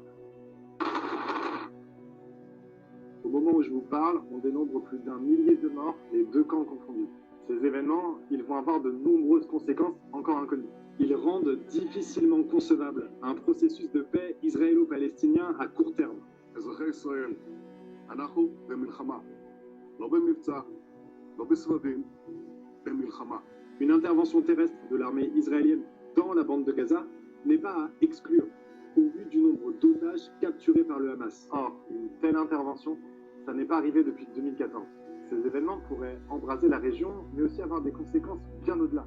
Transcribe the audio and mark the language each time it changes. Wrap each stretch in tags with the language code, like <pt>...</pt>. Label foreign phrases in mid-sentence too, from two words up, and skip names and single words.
<fr>Au moment où je vous parle, on dénombre plus d'1 millier de morts, les deux camps confondus. Ces événements, ils vont avoir de nombreuses conséquences encore inconnues. Ils rendent difficilement concevable un processus de paix israélo-palestinien à court terme.</fr> <he>אזרחי ישראל, אנחנו במלחמה, לא במבצע, לא בסבבים, במלחמה.</he> <fr>Une intervention terrestre de l'armée israélienne dans la bande de Gaza n'est pas à exclure, au vu du nombre d'otages capturés par le Hamas. Or, une telle intervention, ça n'est pas arrivé depuis 2014. Ces événements pourraient embraser la région, mais aussi avoir des conséquences bien au-delà.</fr>